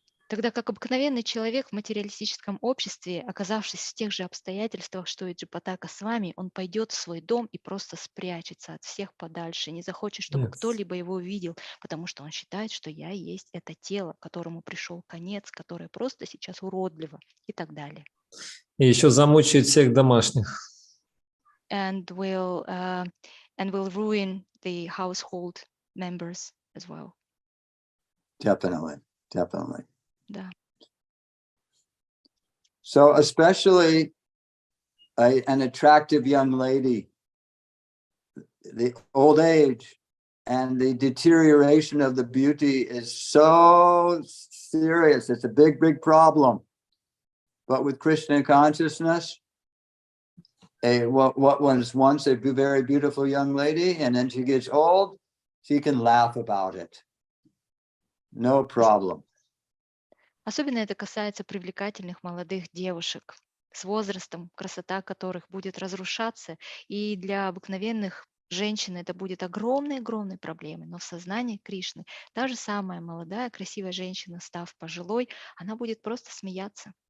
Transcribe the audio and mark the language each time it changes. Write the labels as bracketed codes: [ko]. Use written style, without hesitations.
[ru] Тогда как обыкновенный человек в материалистическом обществе, оказавшись в тех же обстоятельствах, что и Джайапатака Свами, он пойдет в свой дом и просто спрячется от всех подальше, не захочет, чтобы кто-либо его видел, потому что он считает, что я есть это тело, которому пришел конец, которое просто сейчас уродливо и так далее. И еще замучает всех домашних. [en] And will ruin the household members as well. Definitely. [ru] Да. [en] So especially an attractive young lady, the old age and the deterioration of the beauty is so serious. It's a big, big problem. But with Krishna consciousness, what was once a very beautiful young lady, and then she gets old, she can laugh about it. No problem. [ru] Особенно это касается привлекательных молодых девушек с возрастом, красота которых будет разрушаться, и для обыкновенных женщин это будет огромной проблемой. Но в сознании Кришны та же самая молодая, красивая женщина, став пожилой, она будет просто смеяться.